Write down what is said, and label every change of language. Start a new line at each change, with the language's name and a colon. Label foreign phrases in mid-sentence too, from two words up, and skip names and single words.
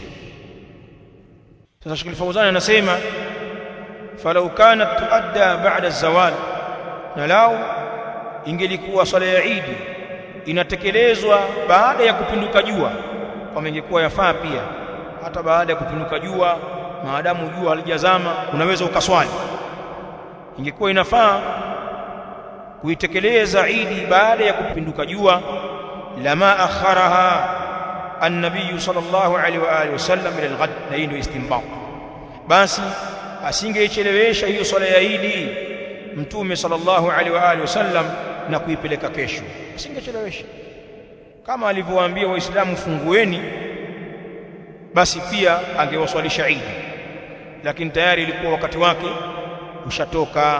Swahili: Sasa Sheikh Al-Fawzan anasema
Arabic: فلو كانت تؤدى بعد الزوال,
Swahili: na lau ingelikuwa swala ya Eid inatekelezwa baada ya kupinduka jua, kama ingekuwa yafaa pia hata baada ya kupinduka jua, maadamu jua halijazama unaweza ukaswali. Ingekuwa inafaa kuitekeleza Eid baada ya kupinduka jua,
Arabic: لما أخرها النبي صلى الله عليه وعلى آله وسلم إلى الغد.
Swahili: Na hii ndio istinbat. Basi asingeichelewesha hiyo swala ya Eid mtume
Arabic: صلى الله عليه وعلى آله وسلم
Swahili: na kuipeleka kesho, asingechelewesha. Kama alivyowaambia Waislamu fungueni, basi pia angewaswalisha Eid, lakini tayari ilikuwa wakati wake ushatoka.